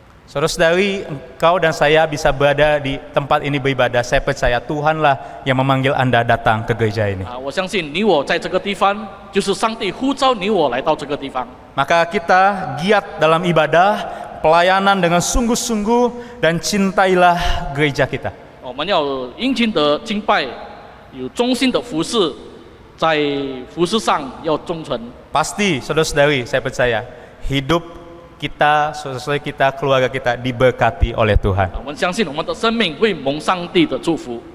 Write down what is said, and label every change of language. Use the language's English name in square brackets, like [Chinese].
[Indonesian] Saudara-saudari, engkau dan saya bisa berada di tempat ini beribadah. Saya percaya Tuhanlah yang memanggil Anda datang ke gereja ini. [Chinese] 我相信你我在这个地方，就是上帝呼召你我来到这个地方。 [Indonesian] Maka kita giat dalam ibadah, pelayanan dengan sungguh-sungguh, dan cintailah gereja kita. [Chinese] 我们要殷勤的敬拜，有忠心的服侍，在服侍上要忠诚。 [Indonesian] Pasti, saudara-saudari, saya percaya hidup kita, saudara-saudari kita, keluarga kita diberkati oleh Tuhan. [Chinese] 我们相信我们的生命会蒙上帝的祝福。